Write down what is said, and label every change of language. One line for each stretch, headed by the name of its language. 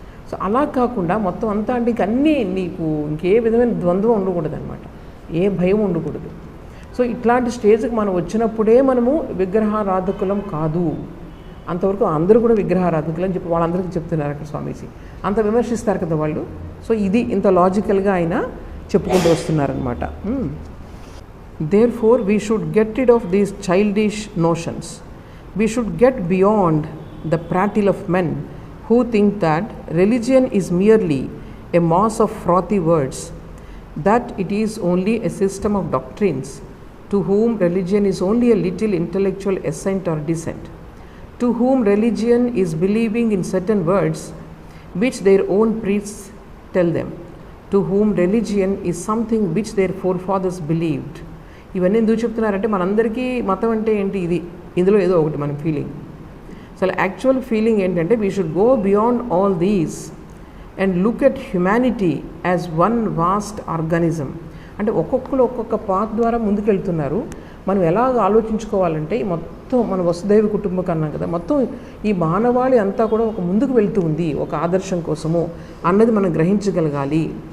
Telugu: So అలా కాకుండా మొత్తం అంతా అంటే అన్నీ నీకు ఇంకే విధమైన ద్వంద్వం ఉండకూడదు అనమాట, ఏ భయం ఉండకూడదు. సో ఇట్లాంటి స్టేజ్కి మనం వచ్చినప్పుడే మనము విగ్రహారాధకులం కాదు. అంతవరకు అందరూ కూడా విగ్రహారాధకులు అని చెప్పి వాళ్ళందరికీ చెప్తున్నారు అక్కడ స్వామీజీ. అంత విమర్శిస్తారు కదా వాళ్ళు. సో ఇది ఇంత లాజికల్గా ఆయన చెప్పుకుంటూ వస్తున్నారనమాట.
English: Therefore, we should get rid of these childish notions. We should get beyond the prattle of men who think that religion is merely a mass of frothy words, that it is only a system of doctrines, to whom religion is only a little intellectual assent or dissent, to whom religion is believing in certain words which their own priests tell them, to whom religion is something which their forefathers believed.
Telugu: ఇవన్నీ ఎందుకు చెప్తున్నారంటే మనందరికీ మతం అంటే ఏంటి, ఇది ఇందులో ఏదో ఒకటి మన ఫీలింగ్. అసలు యాక్చువల్ ఫీలింగ్ ఏంటంటే
English: We should go beyond all these and look at humanity as one vast organism.
Telugu: అంటే ఒక్కొక్కరు ఒక్కొక్క పాత్ ద్వారా ముందుకెళ్తున్నారు. మనం ఎలాగ ఆలోచించుకోవాలంటే మొత్తం మన వసుదైవ కుటుంబం అన్నాం కదా, మొత్తం ఈ మానవాళి అంతా కూడా ఒక ముందుకు వెళ్తూ ఉంది ఒక ఆదర్శం కోసము అన్నది మనం గ్రహించగలగాలి.